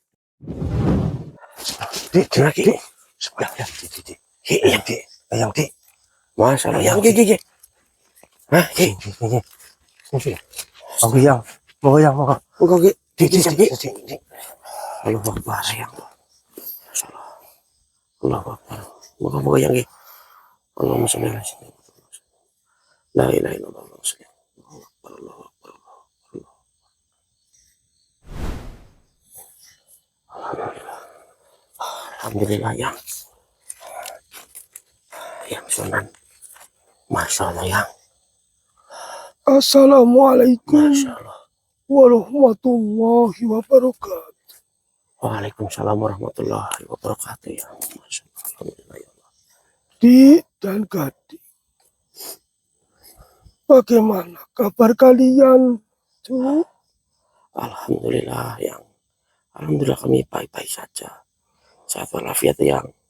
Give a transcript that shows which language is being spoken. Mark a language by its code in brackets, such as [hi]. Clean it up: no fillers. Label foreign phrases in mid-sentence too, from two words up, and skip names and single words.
[id] Dik. Yang Dik. Masalah yang Hah, Dik. Mau yang. Dik. [ar] الله أكبر sayang. الله أكبر. [id] Moga-moga yang Ki. [ar] اللهم صل على سيدنا محمد. لا إله إلا الله. [id] Alhamdulillah yang Sunan. [ar] ما شاء الله yang. السلام عليكم ما شاء الله. ورحمة الله وبركاته. وعليكم السلام ورحمة الله وبركاته ya. ما شاء الله. الحمد لله يا الله. [id] Dik dan Gading, bagaimana kabar kalian? Cuk? Alhamdulillah yang. Alhamdulillah kami baik-baik saja. Sehat walafiat yang.